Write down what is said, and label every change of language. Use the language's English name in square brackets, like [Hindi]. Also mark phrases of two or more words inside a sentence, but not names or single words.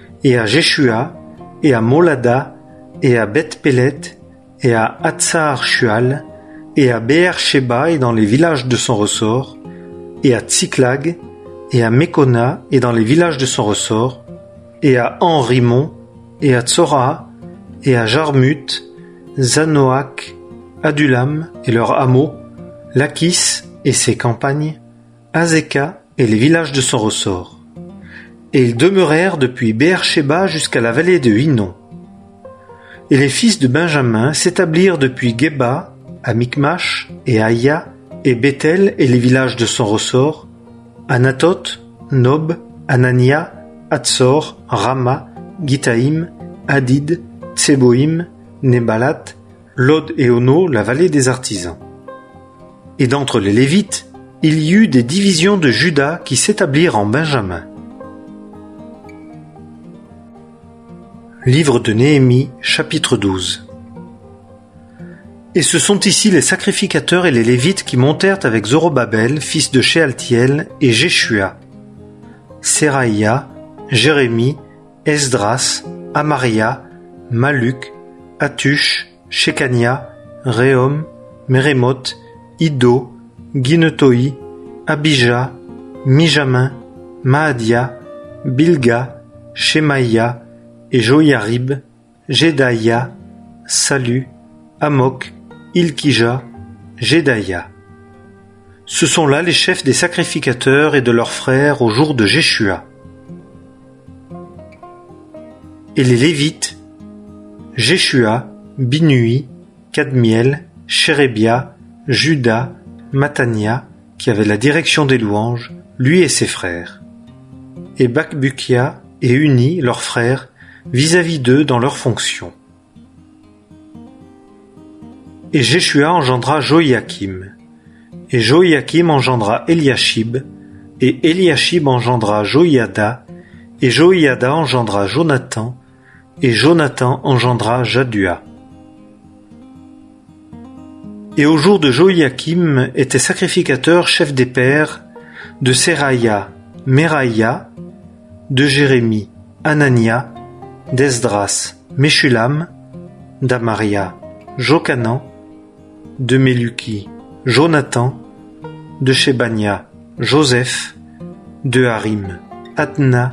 [French] à Jéshua, et à Molada, et à Beth-Pélet, et à Hatsar-Shual, et à Beer-Sheba et dans les villages de son ressort, et à Tsiklag, et à Mekona et dans les villages de son ressort, et à Henrimon, et à Tsora, et à Jarmut, Zanoach, Adulam et leurs hameaux, Lachis et ses campagnes, Azeka et les villages de son ressort. Et ils demeurèrent depuis Beer-Sheba jusqu'à la vallée de Hinnom. Et les fils de Benjamin s'établirent depuis Geba, à Micmash et Aïa, et Bethel et les villages de son ressort, Anathoth, Nob, Anania, Hatzor, Rama, Gitaïm, Hadid, Tseboïm, Nebalat, Lod et Ono, la vallée des artisans. Et d'entre les Lévites, il y eut des divisions de Juda qui s'établirent en Benjamin. Livre de Néhémie, chapitre 12. Et ce sont ici les sacrificateurs et les Lévites qui montèrent avec Zorobabel, fils de Shealtiel, et Jéshua, Seraïa, Jérémie, Esdras, Amaria, Maluk, Hatush, Shekania, Réhom, Mérémoth, Iddo, Ginetoi, Abija, Mijamin, Maadia, Bilga, Shemaïa, et Joïarib, Jedaïa, Salu, Amok, Ilkija, Jedaïa. Ce sont là les chefs des sacrificateurs et de leurs frères au jour de Jéshua. Et les Lévites, Jéshua, Binui, Kadmiel, Shérébia, Juda, Matania, qui avait la direction des louanges, lui et ses frères. Et Bakbukia et Uni, leurs frères, vis-à-vis d'eux dans leurs fonctions. Et Jéshua engendra Joïakim, et Joïakim engendra Eliashib, et Eliashib engendra Joïada, et Joïada engendra Jonathan, et Jonathan engendra Jadua. Et au jour de Joïakim étaient sacrificateurs chefs des pères, de Seraïa, Meraïa, de Jérémie, Anania, d'Esdras, Meshulam, d'Amaria, Jokanan, de Meluki, Jonathan, de Shebania, Joseph, de Harim, Atna,